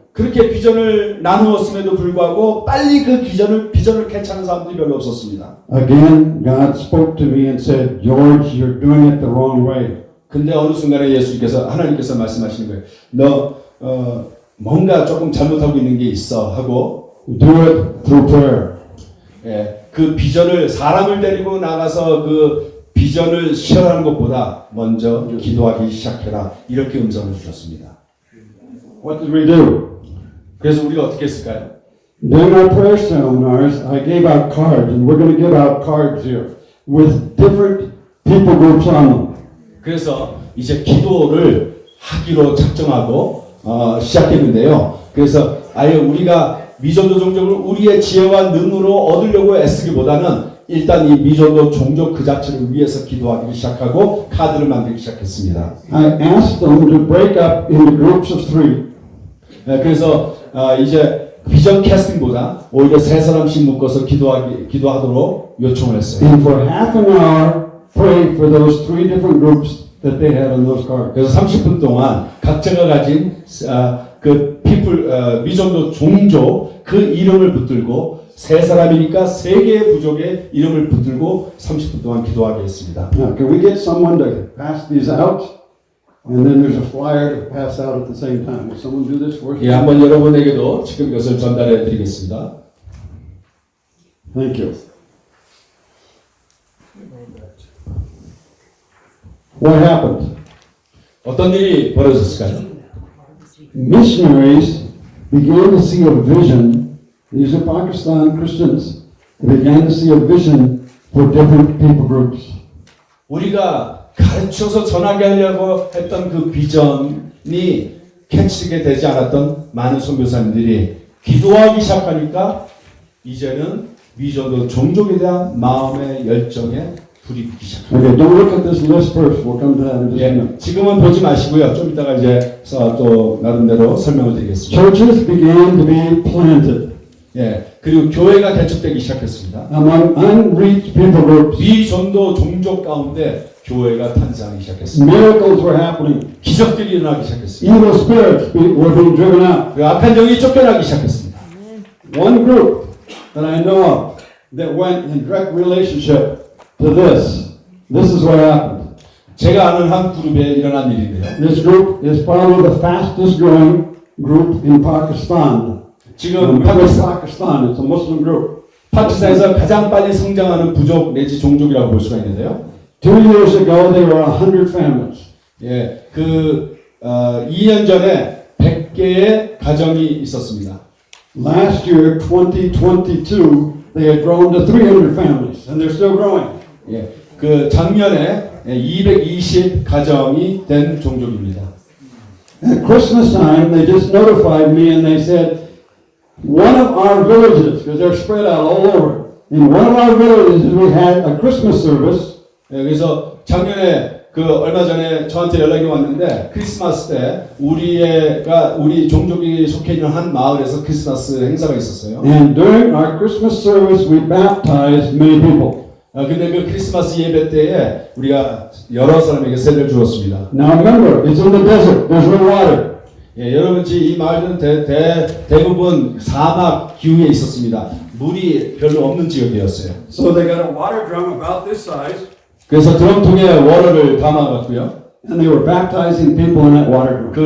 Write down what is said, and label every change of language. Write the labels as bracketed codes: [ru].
[ko] 그렇게 비전을 나누었음에도 불구하고 빨리 그 비전을 캐치하는 사람들이 별로 없었습니다. [en] Again, God spoke to me and said, George, you're doing it the wrong way. [ko] 근데 어느 순간에 하나님께서 말씀하시는 거예요. 너 뭔가 조금 잘못하고 있는 게 있어 하고 [en] Do it through prayer. [ko] 예, 그 비전을 사람을 데리고 나가서 그 비전을 실현하는 것보다 먼저 기도하기 시작해라 이렇게 음성을 주셨습니다. [en] What did we do? [ko] 그래서 우리가 어떻게 했을까요? [en] During our prayer seminars, I gave out cards, and we're going to give out cards here with different people groups on them. [ko] 그래서 이제 기도를 하기로 작정하고 시작했는데요. 그래서 아예 우리가 미전도 종족을 우리의 지혜와 능으로 얻으려고 애쓰기보다는 일단 이 미전도 종족 그 자체를 위해서 기도하기 시작하고 카드를 만들기 시작했습니다. [en] I asked them to break up into groups of 3. [ko] 그래서 이제 비전 캐스팅보다 오히려 3사람씩 묶어서 기도하도록 요청을 했어요. [en] And for half an hour, pray for those 3 different groups that they had on those cards. [ko] 그래서 30분 동안 각자가 가진 그 미전도 종족 그 이름을 붙들고 3사람이니까 3개의 부족의 이름을 붙들고 30분 동안 기도하게 했습니다. [en] Now, can we get someone to pass these out? And then there's a flyer to pass out at the same time. Will someone do this for us? [ko] 예, 한번 여러분에게도 지금 이것을 전달해 드리겠습니다. [en] Thank you. What happened? [ko] 어떤 일이 벌어졌을까요? [en] Missionaries began to see a vision. These are Pakistan Christians. They began to see a vision for different people groups. [ko] 우리가 가르쳐서 전하게 하려고 했던 그 비전이 캐치게 되지 않았던 많은 선교사님들이 기도하기 시작하니까 이제는 미전도 종족에 대한 마음의 열정에 불이 붙기 시작합니다. [en] Okay, don't look at this list first. We'll come to that in just a minute. [ko] 지금은 보지 마시고요. 좀 이따가 이제 또 나름대로 설명을 드리겠습니다. [en] Churches began to be planted [ko] 예, 그리고 교회가 개척되기 시작했습니다. [en] among unreached people groups. [ko] 미전도 종족 가운데 교회가 탄생하기 시작했습니다. [en] Miracles were happening. [ko] 기적들이 일어나기 시작했습니다. [en] Evil spirits were being driven out. [ko] 그 악한 영이 쫓겨나기 시작했습니다. [en] One group that I know of that went in direct relationship to this. This is what happened. [ko] 제가 아는 한 그룹에 일어난 일인데요. [en] This group is probably the fastest growing group in Pakistan. [ko] 지금 [en] Pakistan, it's a Muslim group. [ko] 파키스탄에서 가장 빨리 성장하는 부족 내지 종족이라고 볼 수가 있는데요. [en] 2 years ago, there were 100 families. [ko] 예, 2년 전에 100개의 가정이 있었습니다. [en] Last year, 2022, they had grown to 300 families, and they're still growing. [ko] 예, 작년에 220 가정이 된 종족입니다. [en] At Christmas time, they just notified me and they said, one of our villages, because they're spread out all over, in one of our villages we had a Christmas service. [ko] 예, 그래서 작년에 얼마 전에 저한테 연락이 왔는데 크리스마스 때 우리 종족이 속해 있는 한 마을에서 크리스마스 행사가 있었어요. [en] And during our Christmas service, we baptized many people. [ko] 근데 그 크리스마스 예배 때에 우리가 여러 사람에게 세례를 주었습니다. [en] Now remember, it's in the desert. There's no water. [ko] 예, 여러분 이 마을은 대부분 사막 기후에 있었습니다. 물이 별로 없는 지역이었어요. [en] So they got a water drum about this size, [ko] 그래서 드럼통에 워터를 담아갔고요. [en] and they were baptizing people in that water drum.